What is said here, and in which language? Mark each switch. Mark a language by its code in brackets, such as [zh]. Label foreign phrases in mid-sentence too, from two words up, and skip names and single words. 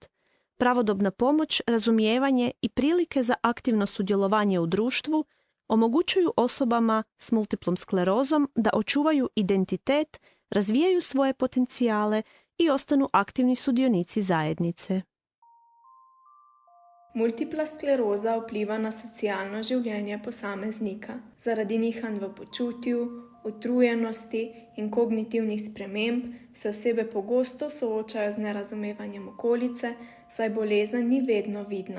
[hr] Pravodobna pomoć, razumijevanje i prilike za aktivno sudjelovanje u društvu omogućuju osobama s multiplom sklerozom da očuvaju identitet, razvijaju svoje potencijale i ostanu aktivni sudionici zajednice. [sl] Multipla skleroza vpliva na socialno življenje posameznika. Zaradi nihanj v počutju, utrujenosti in kognitivnih sprememb se osebe pogosto soočajo z nerazumevanjem okolice, saj bolezen ni vedno vidna.